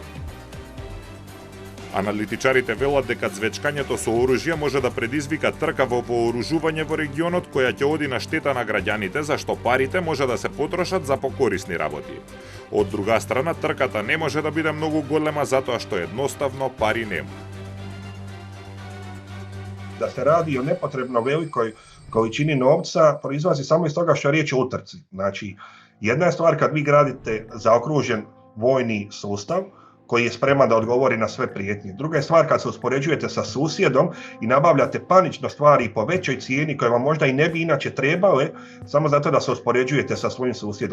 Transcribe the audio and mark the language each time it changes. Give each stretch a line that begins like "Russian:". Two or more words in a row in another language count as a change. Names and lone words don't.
Macedonian: Аналитичарите велат дека звечкањето со оружје може да предизвика трка во вооружување во регионот која ќе оди на штета на граѓаните, зашто парите може да се потрошат за покорисни работи. Од друга страна, трката не може да биде многу голема затоа што едноставно пари нема.
Croatian: Da se radi o nepotrebno velikoj količini novca proizlazi samo iz toga što je riječ o utrci. Znači, jedna je stvar kad vi gradite zaokružen vojni sustav koji je spreman da odgovori na sve prijetnje. Druga je stvar kad se uspoređujete sa susjedom i nabavljate panično stvari po većoj cijeni koje vam možda i ne bi inače trebale, samo zato da se uspoređujete sa svojim susjedom.